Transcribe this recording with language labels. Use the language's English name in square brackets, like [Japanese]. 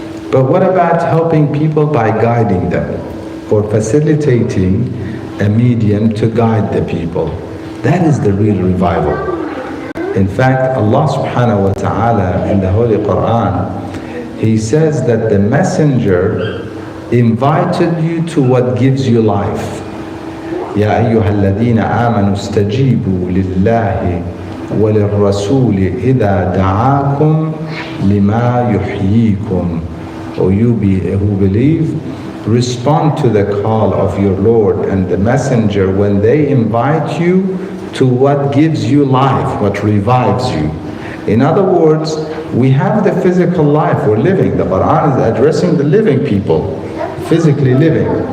[English] But what about helping people by guiding them or facilitating a medium to guide the people? That is the real revival. In fact, Allah subhanahu wa ta'ala in the Holy Quran, He says that the messenger invited you to what gives you life. [Arabic] يا أيها الذين آمنوا استجيبوا لله وللرسول إذا دعاكم لما يحييكم. [English] O you who believe, respond to the call of your Lord and the messenger when they invite you to what gives you life, what revives you. In other words, we have the physical life we're living. The Quran is addressing the living people, physically living.